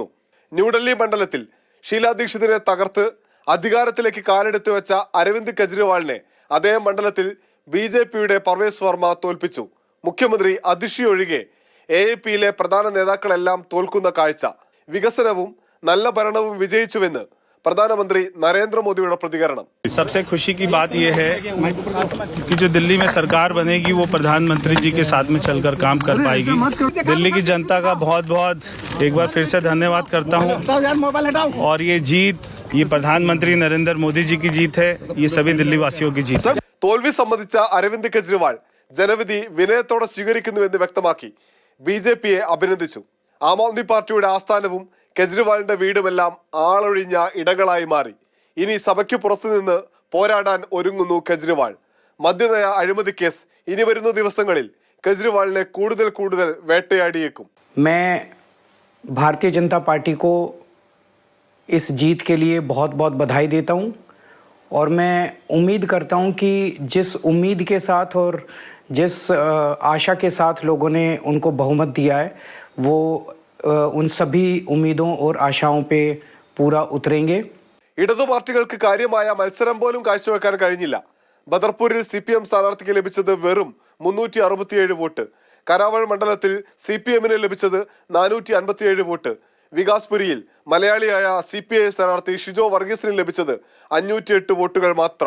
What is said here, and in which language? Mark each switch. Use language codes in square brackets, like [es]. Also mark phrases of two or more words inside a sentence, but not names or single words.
[ml] ന്യൂഡൽഹി മണ്ഡലത്തിൽ ഷീലാ ദീക്ഷിതിനെ തകർത്ത് അധികാരത്തിലേക്ക് കാലെടുത്തു വെച്ച അരവിന്ദ് കെജ്രിവാളിനെ അതേ മണ്ഡലത്തിൽ BJPയുടെ പർവേസ് വർമ്മ തോൽപ്പിച്ചു. മുഖ്യമന്ത്രി അതിഷി ഒഴികെ AAPയിലെ പ്രധാന നേതാക്കളെല്ലാം തോൽക്കുന്ന കാഴ്ച. വികസനവും നല്ല ഭരണവും വിജയിച്ചുവെന്ന് [hi] प्रधानमंत्री नरेंद्र मोदी का प्रतिकरण। सबसे खुशी की बात यह है कि जो दिल्ली में सरकार बनेगी वो प्रधानमंत्री जी के साथ में चलकर काम कर पाएगी। दिल्ली की जनता का बहुत बहुत एक बार फिर से धन्यवाद करता हूँ। और ये जीत ये प्रधानमंत्री नरेंद्र मोदी जी की जीत है, ये सभी दिल्ली वासियों की जीत है। [ml] തോൽവി സംബന്ധിച്ച അരവിന്ദ് കെജ്രിവാൾ ജനവിധി വിനയത്തോടെ സ്വീകരിക്കുന്നുവെന്ന് വ്യക്തമാക്കി BJPയെ അഭിനന്ദിച്ചു. ആം ആദ്മി പാർട്ടിയുടെ ആസ്ഥാനവും കെജ്രിവാളിന്റെ വീടുമെല്ലാം ആളൊഴിഞ്ഞ ഇടങ്ങളായി മാറി. ഇനി സഭയ്ക്ക് പുറത്തുനിന്ന് പോരാടാൻ ഒരുങ്ങുന്നു കെജ്രിവാൾ. മദ്യനയ അഴിമതി കേസ് ഇനി വരുന്ന ദിവസങ്ങളിൽ കെജ്രിവാളിനെ കൂടുതൽ വേട്ടയാടിയേക്കും. [hi] मैं भारतीय जनता पार्टी को इस जीत के लिए बहुत बहुत बधाई देता हूं और मैं उम्मीद करता हूं कि जिस उम्मीद के साथ और जिस आशा के साथ लोगों ने उनको बहुमत दिया है वो उन सभी उम्मीदों और आशाओं पे पूरा उतरेंगे. [ml] ഇടതു പാർട്ടികൾക്ക് കാര്യമായ മത്സരം പോലും കാഴ്ചവെക്കാൻ കഴിഞ്ഞില്ല. ബദർപൂരിൽ CPM സ്ഥാനാർത്ഥിക്ക് ലഭിച്ചത് വെറും 367 വോട്ട്. കരാവൾ മണ്ഡലത്തിൽ CPMന് ലഭിച്ചത് 457 വോട്ട്. വികാസ്പുരിയിൽ മലയാളിയായ CPI സ്ഥാനാർത്ഥി ഷിജോ വർഗീസിന് ലഭിച്ചത് 508 വോട്ടുകൾ മാത്രം.